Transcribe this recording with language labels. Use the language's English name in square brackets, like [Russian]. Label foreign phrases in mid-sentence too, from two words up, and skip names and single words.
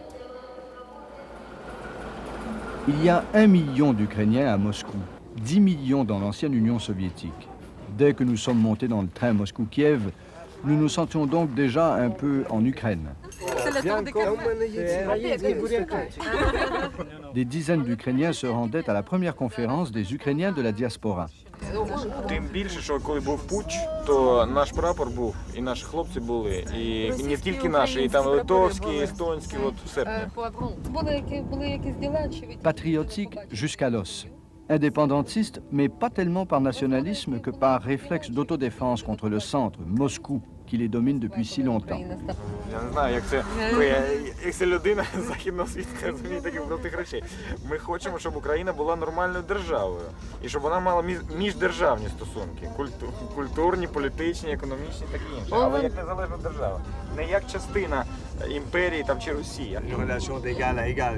[French] Il y a 1 million d'Ukrainiens à Moscou, 10 millions dans l'ancienne Union soviétique. Dès que nous sommes montés dans le train Moscou-Kiev, nous nous sentions donc déjà un peu en Ukraine. Des dizaines d'Ukrainiens se rendaient à la première conférence des Ukrainiens de la diaspora. [Ukrainian] Тим більше, що коли був путч, то наш прапор був, і наші хлопці були, і не тільки наші, і там литовські, естонські, от в серпні. [French] Patriotique jusqu'à l'os. Indépendantiste, mais pas tellement par nationalisme que par réflexe d'autodéfense contre le centre, Moscou, qui les domine depuis si longtemps. [Ukrainian] Я не знаю, як це людина західного світу розуміє таких простих речей. Ми хочемо, щоб Україна була нормальною державою, і щоб вона мала міждержавні стосунки, культурні, політичні, економічні, такі інші. Але як незалежна держава, не як частина імперії там чи Росії. [French] Relation d'égal à égal.